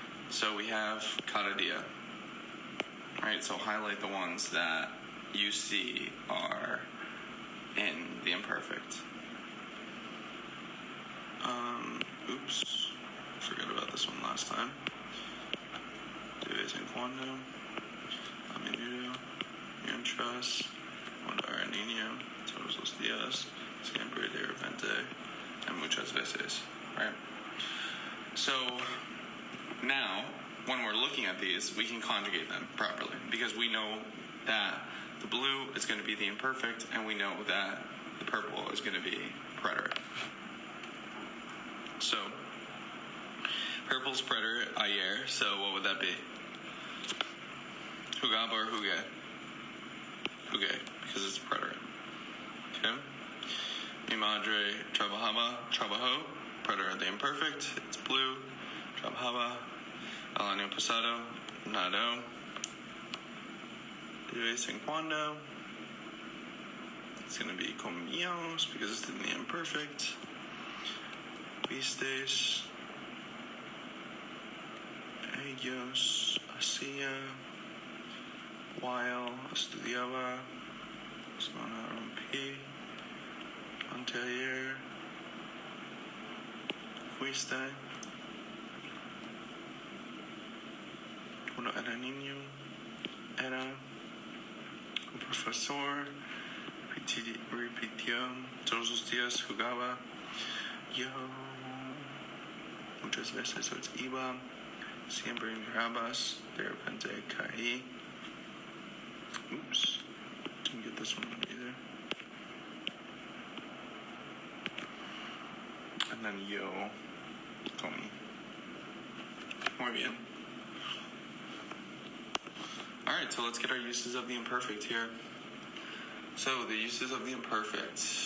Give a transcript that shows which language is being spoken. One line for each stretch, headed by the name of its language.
English: So we have
Spanish: cada dia.
English: Alright, so highlight the ones that you see are in the imperfect. Oops, forgot about this one last time.
Spanish: De vez en cuando, a menudo, mientras, cuando era niño, todos los días, siempre, de repente, and muchas veces, right?
English: So now, when we're looking at these, we can conjugate them properly because we know that the blue is going to be the imperfect, and we know that the purple is going to be preterite. So, purple's preterite, ayer, so what would that be?
Spanish: Jugaba
English: or
Spanish: jugué? Jugué,
English: because it's preterite. Okay?
Spanish: Mi madre trabajaba, trabajó,
English: preterite the imperfect, it's blue.
Spanish: Trabajaba, el año pasado, nadó. De vez en cuando,
English: it's going to be
Spanish: comíamos
English: because it's in the imperfect.
Spanish: Vistes, ellos hacía, while estudiaba, semana rompí, anteayer, fuiste, cuando era niño, era un profesor, repitió, todos los días jugaba, yo muchas veces iba, siempre mirabas, de repente caí.
English: Oops, didn't get this one either. And then
Spanish: yo comí. Muy bien.
English: Alright, so let's get our uses of the imperfect here. So, the uses of the imperfect.